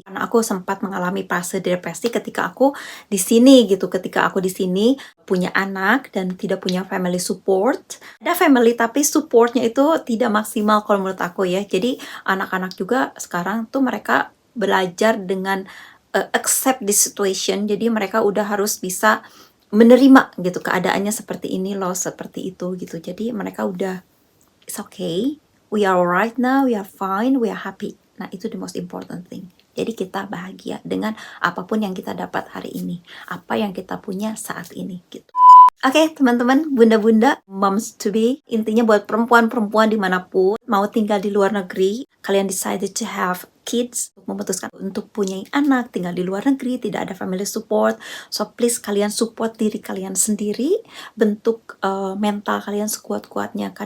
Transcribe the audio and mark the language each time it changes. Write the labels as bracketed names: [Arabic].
[Indonesian] Karena aku sempat mengalami fase depresi ketika aku di sini gitu, ketika aku di sini punya anak dan tidak punya family support. Ada family tapi supportnya itu tidak maksimal kalau menurut aku ya. Jadi anak-anak juga sekarang tuh mereka belajar dengan [English] accept the situation. [Indonesian] Jadi mereka udah harus bisa menerima gitu keadaannya seperti ini loh, seperti itu gitu. Jadi mereka udah, [English] it's okay, we are alright now, we are fine, we are happy. [Indonesian] Nah, itu [English] the most important thing. [Indonesian] Jadi kita bahagia dengan apapun yang kita dapat hari ini, apa yang kita punya saat ini gitu. Oke, teman-teman, bunda-bunda, [English] moms to be, [Indonesian] intinya buat perempuan-perempuan dimanapun mau tinggal di luar negeri, kalian [English] decided to have kids, [Indonesian] memutuskan untuk punya anak, tinggal di luar negeri, tidak ada family support, [English] so please [Indonesian] kalian support diri kalian sendiri, bentuk mental kalian sekuat-kuatnya.